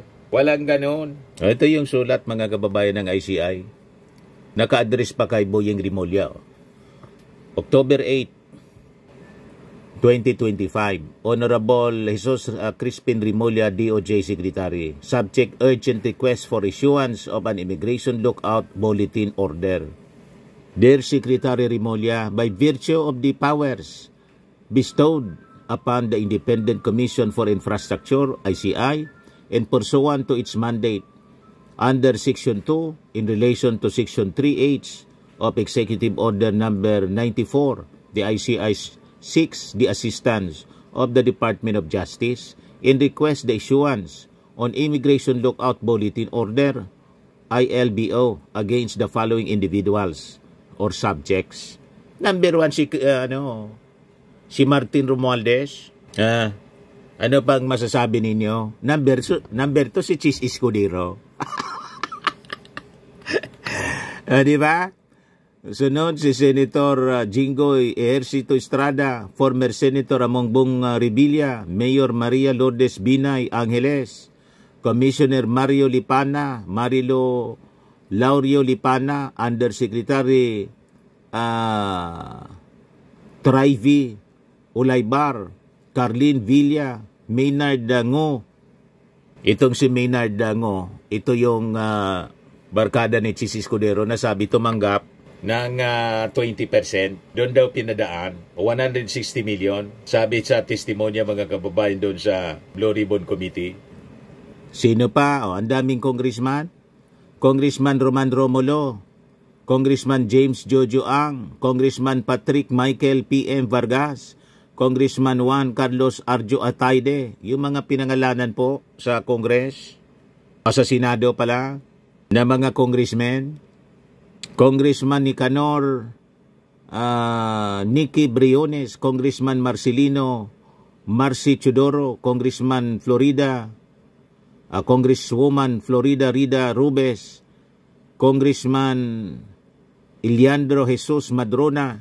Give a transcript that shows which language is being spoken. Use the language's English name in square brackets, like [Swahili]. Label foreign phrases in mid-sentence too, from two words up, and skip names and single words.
[Filipino] Walang ganon. Ito yung sulat mga kababayan ng ICI. Naka-address pa kay Boyeng Rimulya. [English] October 8, 2025. Honorable Jesus Crispin Rimulya, DOJ Secretary. Subject urgent request for issuance of an immigration lookout bulletin order. Dear Secretary Rimulya, by virtue of the powers bestowed upon the Independent Commission for Infrastructure, ICI, and pursuant to its mandate under Section 2 in relation to Section 3H of Executive Order Number 94, the ICI seeks the assistance of the Department of Justice in request the issuance on Immigration Lookout Bulletin Order, ILBO, against the following individuals or subjects. Number 1, [Filipino] si Martin Romualdez. Ano pang masasabi ninyo? [English] Number 2, [Filipino] si Chis Escudero. Di ba? Sunod, si Senator Jinggoy Ejercito Estrada, former Senator Amongbong Revilla, Mayor Maria Lourdes Binay Angeles, Commissioner Marilo Laurio Lipana, Undersecretary Trivy Ulaybar, Carlin Villa, Maynard Dango. Itong si Maynard Dango, ito yung barkada ni Chis Escudero na sabi tumanggap ng 20%. Doon daw pinadaan 160 million. Sabi sa testimonya mga kababayan doon sa Blue Ribbon Committee. Sino pa? Ang daming congressman. Congressman Roman Romulo, Congressman James Jojo Ang, Congressman Patrick Michael P.M. Vargas, Congressman Juan Carlos Arjo Atayde, yung mga pinangalanan po sa Congress, o sa Senado pala, na mga congressmen. Congressman Nicanor Nicky Briones, Congressman Marcelino Marcy Chodoro, Congressman Florida, Congresswoman Florida Rida Rubes, Congressman Iliandro Jesus Madrona,